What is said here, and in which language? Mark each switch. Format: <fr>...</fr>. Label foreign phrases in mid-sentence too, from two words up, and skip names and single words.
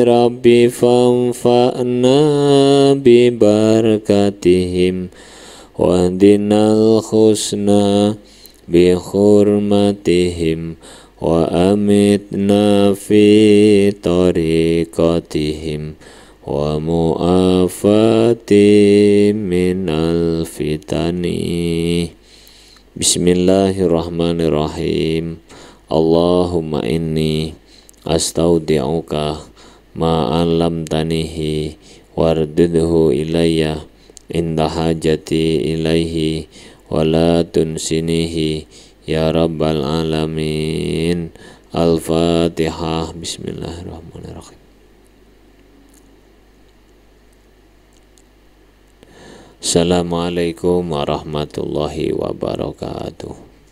<ar>رب فانفعنا ببركاتهم واهدنا الحسنى بحرمتهم وأمتنا في طريقتهم ومعافاة من الفتن. بسم الله الرحمن الرحيم. اللهم إني أستودعك ما علمتنيه واردده إلي عند حاجتي إليه ولا تنسنيه يا رب العالمين. Al-Fatihah. بسم الله الرحمن الرحيم. السلام عليكم ورحمة الله وبركاته.</ar>